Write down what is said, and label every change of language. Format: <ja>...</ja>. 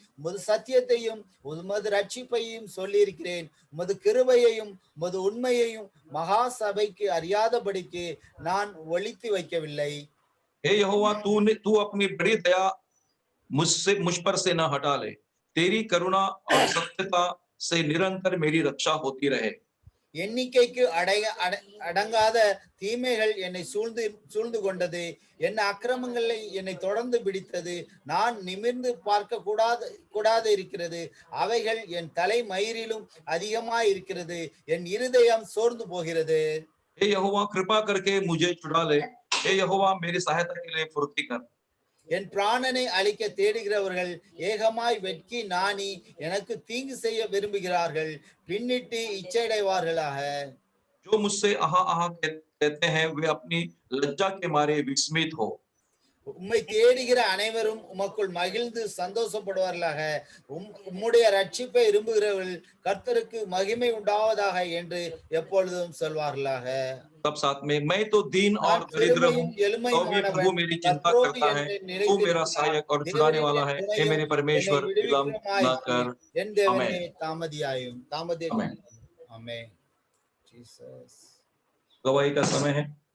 <ta>உமது சத்தியத்தையும் உமது ரட்சிப்பையும் சொல்லியிருக்கிறேன். உமது கிருபையையும் உமது உண்மையையும் மகா சபைக்கு அறியாதபடிக்கு நான் ஒளித்து வைக்கவில்லை.</ta> <hi>हे यहोवा तू अपनी बड़ी दया मुझ पर से न हटा ले। तेरी करुणा और सत्यता से निरंतर मेरी रक्षा होती रहे।</hi> <ta>எண்ணிக்கைக்கு அடங்காத தீமைகள் என்னை சூழ்ந்து கொண்டது. என் அக்கிரமங்களை என்னை தொடர்ந்து பிடித்தது. நான் நிமிர்ந்து பார்க்க கூடாது இருக்கிறது. அவைகள் என் தலை மயிரிலும் அதிகமாய் இருக்கிறது. என் இருதயம் சோர்ந்து போகிறது.</ta> <hi>हे यहोवा कृपा करके मुझे छुड़ा ले। हे यहोवा मेरी सहायता के लिए फुर्ती कर।</hi> <ta>என் பிராணனை அழிக்க தேடுகிறவர்கள் ஏகமாய் வெட்கி நாணி எனக்கு தீங்கு செய்ய விரும்புகிறார்கள். பின்னிட்டு இச்சையடைவார்களாக.</ta> <hi>जो मुझसे आहा आहा कहते हैं, वे अपनी लज्जा के मारे विस्मित हो।</hi> <ta>உம்மை தேடுகிற அனைவரும் உமக்குள் மகிழ்ந்து சந்தோஷப்படுவார்களாக. உம்முடைய ரட்சிப்பை விரும்புகிறவர்கள் கர்த்தருக்கு மகிமை உண்டாவதாக என்று எப்பொழுதும் சொல்வார்களாக.</ta> <hi>तब साथ में मैं तो दीन और दरिद्र हूँ, तो भी प्रभु मेरी चिंता करता है। तू मेरा सहायक और छुड़ाने वाला है। हे मेरे परमेश्वर विलम्ब न कर।</hi> <ta>என் தேவனே</ta> <hi>आमेन।</hi> <ta>தாமதியாயும்</ta> <hi>आमेन।</hi> <ta>ஆமென். जीसस।</ta> <hi>गवाही का समय है।</hi>